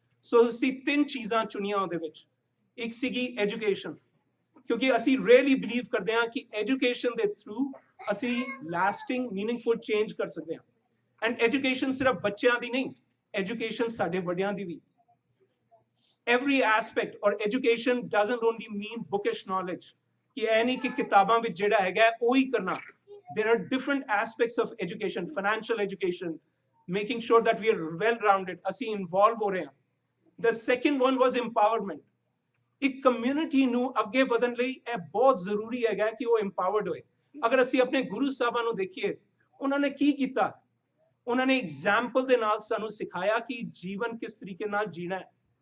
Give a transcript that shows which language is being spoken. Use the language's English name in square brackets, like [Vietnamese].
[Punjabi] ਸੋ ਅਸੀਂ ਤਿੰਨ ਚੀਜ਼ਾਂ ਚੁਣੀਆਂ ਉਹਦੇ ਵਿੱਚ। ਇੱਕ ਸੀਗੀ ਐਜੂਕੇਸ਼ਨ, ਕਿਉਂਕਿ ਅਸੀਂ ਰੀਅਲੀ ਬਿਲੀਵ ਕਰਦੇ ਹਾਂ ਕਿ ਐਜੂਕੇਸ਼ਨ ਦੇ ਥਰੂ ਅਸੀਂ ਲਾਸਟਿੰਗ ਮੀਨਿੰਗਫੁਲ ਚੇਂਜ ਕਰ ਸਕਦੇ ਹਾਂ। ਐਂਡ ਐਜੂਕੇਸ਼ਨ ਸਿਰਫ ਬੱਚਿਆਂ ਦੀ ਨਹੀਂ, ਐਜੂਕੇਸ਼ਨ ਸਾਡੇ ਵੱਡਿਆਂ ਦੀ ਵੀ। [English] every aspect, or education doesn't only mean bookish knowledge, [Punjabi] ਕਿ ਇਹ ਨਹੀਂ ਕਿ ਕਿਤਾਬਾਂ ਵਿੱਚ ਜਿਹੜਾ ਹੈਗਾ ਉਹ ਹੀ ਕਰਨਾ। [English] there are different aspects of education, financial education, making sure that we are well rounded, [Punjabi] ਅਸੀਂ involve ਹੋ ਰਹੇ ਹਾਂ। [English] the second one was empowerment, [Punjabi] ਇੱਕ ਕਮਿਊਨਿਟੀ ਨੂੰ ਅੱਗੇ ਵਧਣ ਲਈ ਇਹ ਬਹੁਤ ਜ਼ਰੂਰੀ ਹੈਗਾ ਕਿ ਉਹ empowered ਹੋਏ। ਅਗਰ ਅਸੀਂ ਆਪਣੇ ਗੁਰੂ ਸਾਹਿਬਾਂ ਨੂੰ ਦੇਖੀਏ, ਉਹਨਾਂ ਨੇ ਕੀ ਕੀਤਾ, ਉਹਨਾਂ ਨੇ ਐਗਜ਼ਾਮਪਲ ਦੇ ਨਾਲ ਸਾਨੂੰ ਸਿਖਾਇਆ ਕਿ ਜੀਵਨ ਕਿਸ ਤਰੀਕੇ ਨਾਲ ਜੀਣਾ ਹੈ।